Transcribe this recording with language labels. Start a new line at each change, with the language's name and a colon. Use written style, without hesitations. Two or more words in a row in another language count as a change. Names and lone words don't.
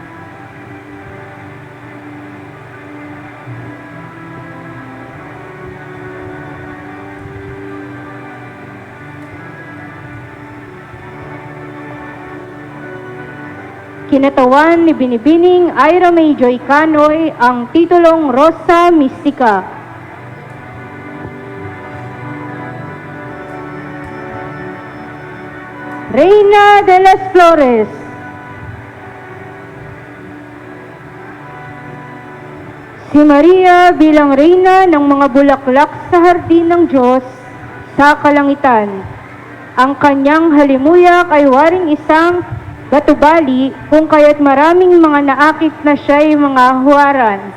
Filipino: Kinatawan ni Binibining Ira May Joy Canoy ang titulong Rosa Mystica.
Spanish: Reyna de las Flores.
Filipino: Si Maria bilang reyna ng mga bulaklak sa hardin ng Diyos sa kalangitan. Ang kanyang halimuyak ay waring isang batubali kung kaya't maraming mga naakit na siya'y mga huwaran.